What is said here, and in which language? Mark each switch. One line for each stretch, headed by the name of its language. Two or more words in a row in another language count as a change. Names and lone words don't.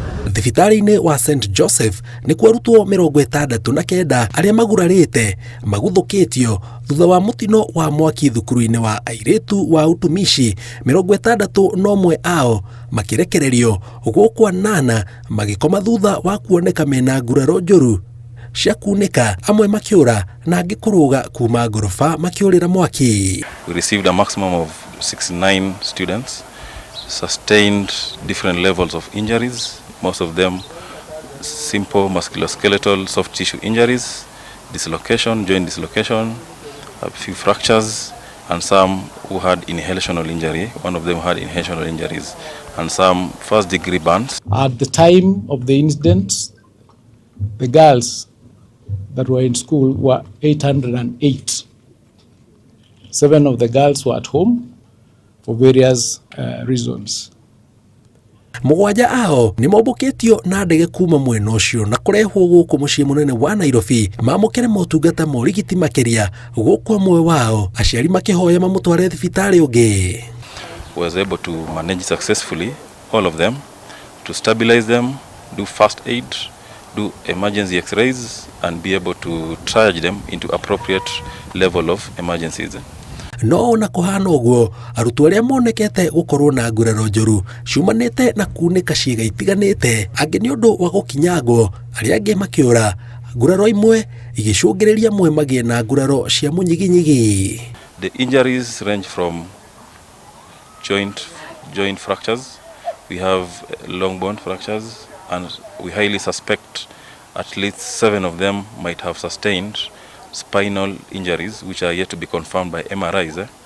Kikuyu: Thibitari-inĩ wa St Joseph nĩ kwa arutwo 69 arĩa magurarĩte maguthũkĩtio thutha wa mũtino wa mwaki thukuru-inĩ wa airĩtu wa Utumishi. 61 ao makĩrekererio gũkũ 8 magĩkoma thutha wa kuoneka mena nguraro njũru cia kunĩka, amwe makĩũra na angĩ kũrũga kuma ngoroba makĩũrĩra mwaki.
English: We received a maximum of 69 students, sustained different levels of injuries, most of them simple musculoskeletal soft tissue injuries, dislocation, joint dislocation, a few fractures, and some who had inhalational injury. One of them had inhalational injuries, and some first-degree burns. At the time of the incident, the girls that were in school were 808. 7 of the girls were at home for various reasons.
Kikuyu: Mũgwanja ao nĩ mombũkĩtio na ndege kuma mwena ũcio na kũrehwo gũkũ mũciĩ mũnene wa Nairobi mamũkĩre motungata ma ũrigiti makĩria, gũkũ amwe wao aciari makĩhoya mamũtware thibitarĩ ũngĩ.
English: Was able to manage successfully all of them, to stabilize them, do first aid, do emergency x-rays, and be able to triage them into appropriate level of emergencies.
Kikuyu: No na kũhana ũguo, arutwo arĩa monekete gũkorwo na nguraro njũru ciumanĩte na kunĩka ciĩga itiganĩte, angĩ nĩ ũndũ wa gũkinyangwo, arĩa angĩ makĩũra, nguraro imwe igĩcũngĩrĩria amwe magĩe na nguraro cia mũnyiginyigi.
English: The injuries range from joint fractures, we have long bone fractures, and we highly suspect at least 7 of them might have sustained spinal injuries, which are yet to be confirmed by MRIs.